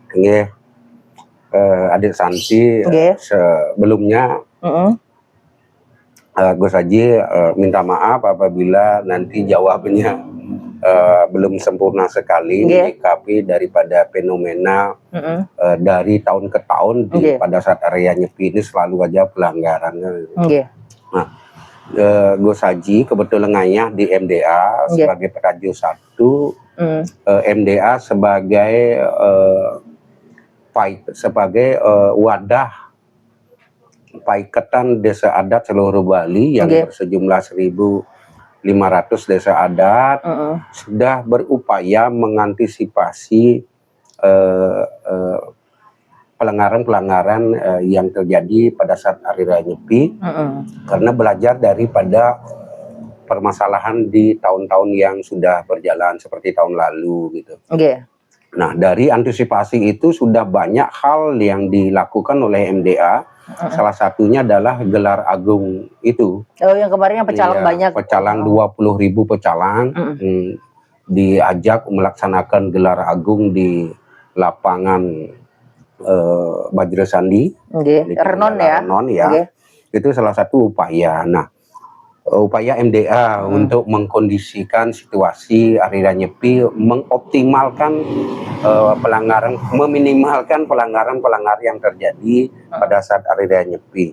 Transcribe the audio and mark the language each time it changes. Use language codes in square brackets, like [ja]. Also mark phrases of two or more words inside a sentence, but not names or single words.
[id] Adik Santi, sebelumnya Gus Haji minta maaf apabila nanti jawabannya belum sempurna sekali menyikapi daripada fenomena dari tahun ke tahun pada saat area nyepi ini selalu aja pelanggarannya. Nah, Gus Haji kebetulan ngayah di MDA sebagai Perajo 1, MDA sebagai wadah paiketan desa adat seluruh Bali yang bersejumlah 1.500 desa adat sudah berupaya mengantisipasi pelanggaran-pelanggaran yang terjadi pada saat hari raya nyepi, karena belajar daripada permasalahan di tahun-tahun yang sudah berjalan seperti tahun lalu gitu. Nah, dari antisipasi itu sudah banyak hal yang dilakukan oleh MDA. Salah satunya adalah gelar agung itu. Oh, yang kemarin yang pecalang banyak. Pecalang 20.000 pecalang. Diajak melaksanakan gelar agung di lapangan Bajra Sandi. Renon ya. Itu salah satu upaya. Nah, upaya MDA untuk mengkondisikan situasi hari raya nyepi, mengoptimalkan meminimalkan pelanggaran-pelanggaran yang terjadi pada saat hari raya nyepi.